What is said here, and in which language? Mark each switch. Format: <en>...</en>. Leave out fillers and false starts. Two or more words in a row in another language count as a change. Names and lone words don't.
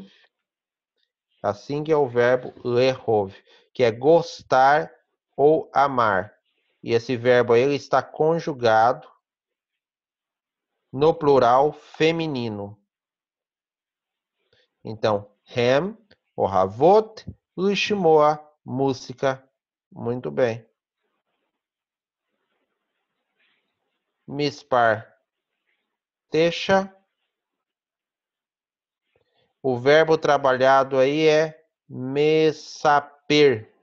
<pt>Assim que é o verbo lehov, que é gostar ou amar. E esse verbo aí, ele está conjugado no plural feminino. Então,</pt> <he>hem, ohavot, lishmoa,</he> <pt>música. Muito bem. Mispar, deixa. O verbo trabalhado aí é mesaper.</pt>